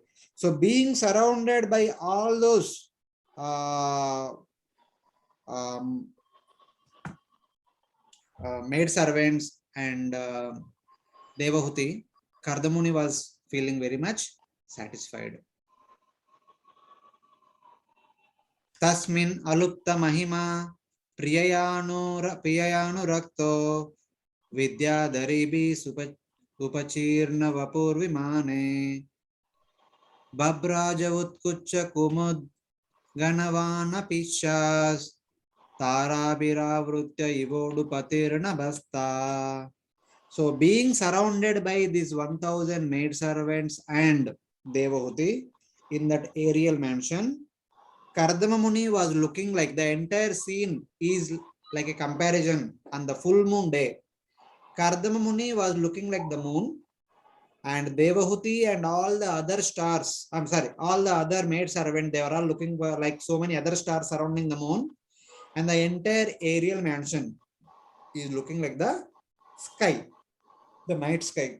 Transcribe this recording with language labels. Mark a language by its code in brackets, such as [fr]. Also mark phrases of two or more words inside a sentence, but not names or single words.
[en] So being surrounded by all those maid servants and Devahuti, Kardamuni was feeling very much satisfied. [sa] Tasmin alupta mahima priyayanurakto vidyadharibi upachirna vapur vimane babraja utkucha kumud ganavana pishas tarabhiravritya ivodu patirna basta. [en] So being surrounded by these 1000 maid servants and Devahuti in that aerial mansion, Kardama Muni was looking like the entire scene is like a comparison on the full moon day. Kardama Muni was looking like the moon, and Devahuti and all the other stars, I'm sorry, all the other maid servants, they were all looking for like so many other stars surrounding the moon, and the entire aerial mansion is looking like the sky, the night sky.